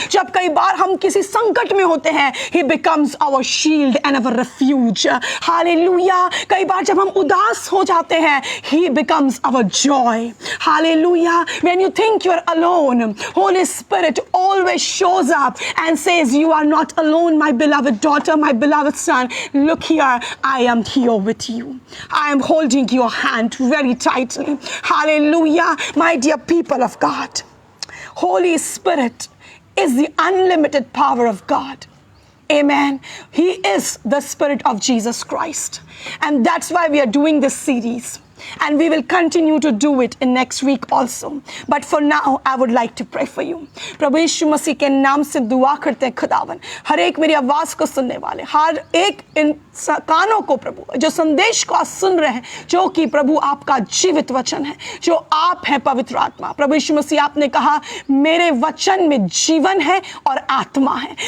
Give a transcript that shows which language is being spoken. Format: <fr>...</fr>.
<hi>जब कई बार हम किसी संकट में होते हैं,</hi> <en>He becomes our shield and our refuge.</en> <hi>Hallelujah. कई बार जब हम उदास हो जाते हैं,</hi> <en>He becomes our joy.</en> <hi>Hallelujah.</hi> <en>When you think you are alone, Holy Spirit always shows up and says, you are not alone, my beloved daughter, my beloved son. Look here, I am here with you. I am holding your hand very tightly. Hallelujah. My dear people of God, Holy Spirit is the unlimited power of God. Amen. He is the Spirit of Jesus Christ. And that's why we are doing this series. And we will continue to do it in next week also. But for now, I would like to pray for you.</en> <hi>प्रभु यीशु मसीह के नाम से दुआ करते हैं खुदावन, हर एक मेरी आवाज़ को सुनने वाले, हर एक इन कानों को प्रभु जो संदेश को आज सुन रहे हैं, जो कि प्रभु आपका जीवित वचन है, जो आप हैं पवित्र आत्मा। प्रभु यीशु मसीह आपने कहा मेरे वचन में जीवन है और आत्मा है।</hi>